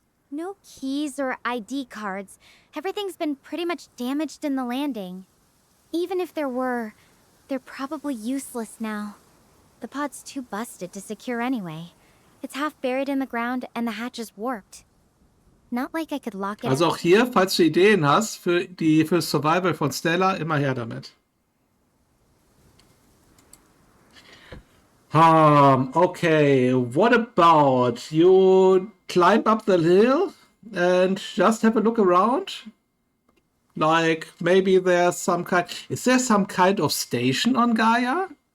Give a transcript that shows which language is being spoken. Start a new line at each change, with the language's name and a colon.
English: No keys or ID cards. Everything's been pretty much damaged in the landing. Even if there were, they're probably useless now. The pod's too busted to secure anyway. It's half buried in the ground and the hatch is warped. Not like I could lock it
German: Also
English: up.
German: auch hier, falls du Ideen hast für Survival von Stella, immer her damit.
English: Okay, what about you climb up the hill and just have a look around? Like maybe there's some kind. Is there some kind of station on Gaia?